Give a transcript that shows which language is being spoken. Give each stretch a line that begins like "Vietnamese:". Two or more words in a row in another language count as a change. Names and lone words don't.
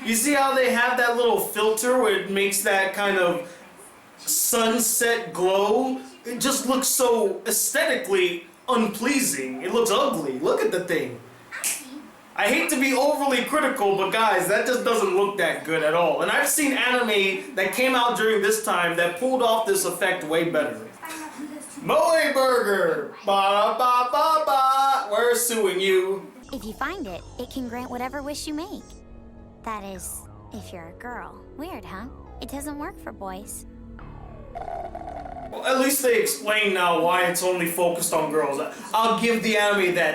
English: see how they have that little filter where it makes that kind of sunset glow? It just looks so aesthetically unpleasing. It looks ugly. Look at the thing. I hate to be overly critical, but guys, that just doesn't look that good at all. And I've seen anime that came out during this time that pulled off this effect way better. Moe Burger! Ba ba ba ba! We're suing you. If you find it, it can grant whatever wish you make. That is, if you're a girl. Weird, huh? It doesn't work for boys. Well, at least they explain now why it's only focused on girls. I'll give the anime that.